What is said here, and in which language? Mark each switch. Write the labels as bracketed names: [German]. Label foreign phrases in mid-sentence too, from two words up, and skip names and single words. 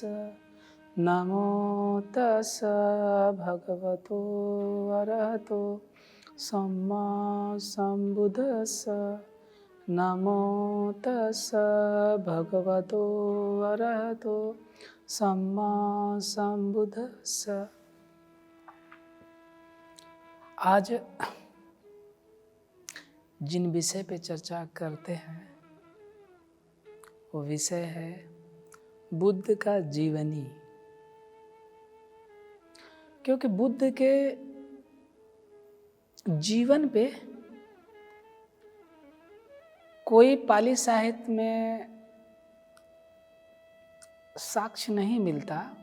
[Pali] नमो तस् भगवतो अरहतो सम्मा सम्बुद्धस्स। नमो तस् भगवतो अरहतो सम्मा सम्बुद्धस्स। [Hindi] आज जिन विषय पे चर्चा करते हैं वो विषय है बुद्ध का जीवनी। क्योंकि बुद्ध के जीवन पे कोई पाली साहित्य में साक्ष्य नहीं मिलता।